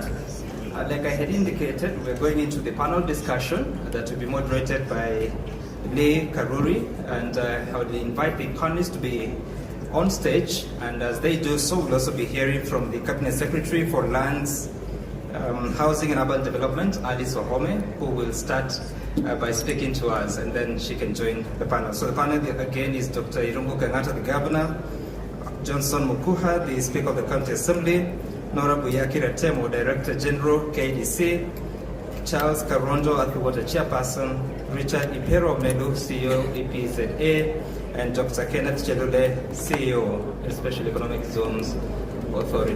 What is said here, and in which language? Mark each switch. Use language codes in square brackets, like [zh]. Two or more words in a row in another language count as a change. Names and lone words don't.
[en] Like I had indicated, we're going into the panel discussion that will be moderated by Lee Karuri, and I would invite the panelists to be on stage, and as they do so, we'll also be hearing from the Cabinet Secretary for Lands, Housing and Urban Development, Alice Wahome, who will start by speaking to us, and then she can join the panel. So the panel again is Dr. Irungu Kang'ata, the Governor, Johnson Mukuha, the Speaker of the County Assembly, Nora Buyaki Ratemo, Director General, KDC, Charles Karondo, Athiwater Chairperson, Richard Ipero Melu, CEO, EPZA, and Dr. Kenneth Chelule, CEO, Special Economic Zones Authority.